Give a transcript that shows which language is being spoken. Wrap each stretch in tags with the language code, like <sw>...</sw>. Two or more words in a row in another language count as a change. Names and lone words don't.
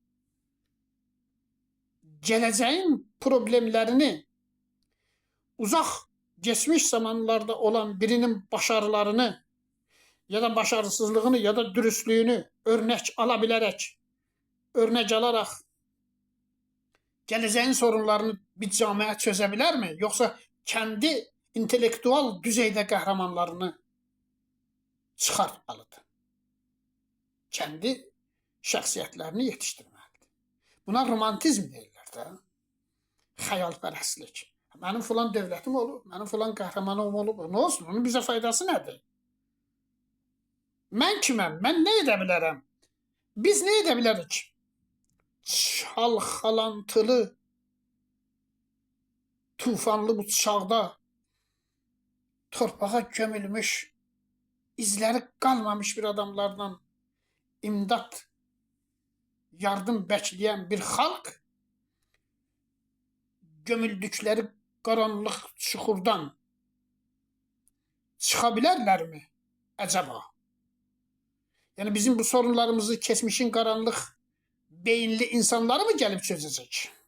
<tr>Geleceğin problemlerini uzak geçmiş zamanlarda olan birinin başarılarını ya da başarısızlığını ya da dürüstlüğünü örnek alabilerek, örnek alarak geleceğin sorunlarını bir camiye çözebilir mi? Yoksa kendi intellektual düzeyde kahramanlarını çıkartmalıdır.</tr> <az>Kendi şəxsiyyətlərini yetişdirməlidir. Buna romantizm deyirlər də. Xəyalpərəstlik. Mənim filan dövlətim olub, mənim filan qəhrəmanım olub. Nə olsun? Onun bizə faydası nədir? Mən kiməm? Mən nə edə bilərəm? Biz nə edə bilərik? Çalxalantılı, tufanlı bu çağda torpağa gömülmüş, izləri qalmamış bir adamlardan imdad,</az> <tr>yardım bekleyen bir halk gömüldükleri karanlık çukurdan çıkabilirler mi acaba? Yani bizim bu sorunlarımızı kesmişin karanlık beyinli insanları mı gelip çözecek?</tr>